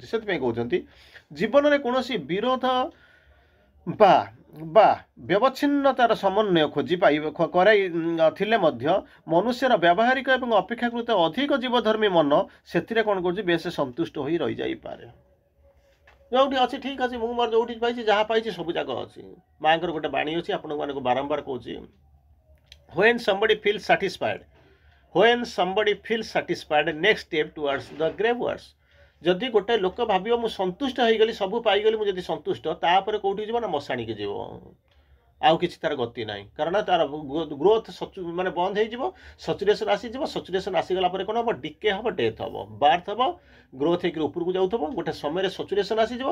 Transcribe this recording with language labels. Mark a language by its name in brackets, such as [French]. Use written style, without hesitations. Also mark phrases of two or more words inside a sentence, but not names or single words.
[Odia] ସେଥିପାଇଁ କହୁଛନ୍ତି ଜୀବନରେ କୌଣସି ବିରୋଧ ବା ବ୍ୟବଚ୍ଛିନ୍ନତାର ସମନ୍ୱୟ ଖୋଜି କରାଇ ଥିଲେ ମଧ୍ୟ ମନୁଷ୍ୟର ବ୍ୟବହାରିକ ଏବଂ ଅପେକ୍ଷାକୃତ ଅଧିକ ଜୀବଧର୍ମୀ ମନ ସେଥିରେ କ'ଣ କରୁଛି, ବେଶ ସନ୍ତୁଷ୍ଟ ହୋଇ ରହିଯାଇପାରେ। ଯେଉଁଠି ଅଛି ଠିକ୍ ଅଛି, ମୁଁ ମୋର ଯେଉଁଠି ପାଇଛି, ଯାହା ପାଇଛି ସବୁ ଯାକ ଅଛି। ମାଆଙ୍କର ଗୋଟେ ବାଣୀ ଅଛି, ଆପଣମାନଙ୍କୁ ବାରମ୍ବାର କହୁଛି, [English] when somebody feels satisfied next step towards the grave words। [Odia] ଯଦି ଗୋଟେ ଲୋକ ଭାବିବ ମୁଁ ସନ୍ତୁଷ୍ଟ ହେଇଗଲି, ସବୁ ପାଇଗଲି, ମୁଁ ଯଦି ସନ୍ତୁଷ୍ଟ, ତାପରେ କେଉଁଠି ଯିବ ନା ମଶାଣିକି ଯିବ, ଆଉ କିଛି ତାର ଗତି ନାହିଁ। କାରଣ ତାର ଗ୍ରୋଥ ମାନେ ବନ୍ଦ ହେଇଯିବ, ସଚୁରେସନ୍ ଆସିଯିବ। ସଚୁରେସନ୍ ଆସିଗଲା ପରେ କ'ଣ ହେବ, ଡିକେ ହେବ, ଡେଥ୍ ହେବ, ବାର୍ଥ ହେବ, ଗ୍ରୋଥ ହେଇକି ଉପରକୁ ଯାଉଥିବ, ଗୋଟେ ସମୟରେ ସଚୁରେସନ୍ ଆସିଯିବ।